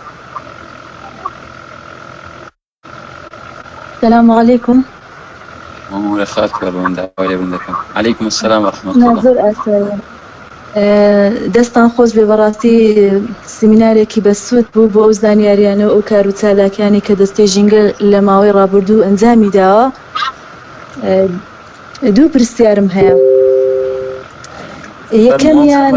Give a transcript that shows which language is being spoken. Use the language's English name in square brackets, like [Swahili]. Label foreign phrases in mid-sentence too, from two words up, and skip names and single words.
[Arabic] السلام عليكم. ومرخاتك الوان دعوة بندكم. عليكم السلام ورحمة الله. نازل أسأل [Central Kurdish] دەستان خۆش بێ بەڕاستی سمینارێکی بەسوود بوو بۆ ئەو زانیاریانە و کار و چالاکانی کە دەستەی ژینگە لە ماوەی ڕابردوو ئەنجامی داوە. دوو پرسیارم هەیە. یەکەمیان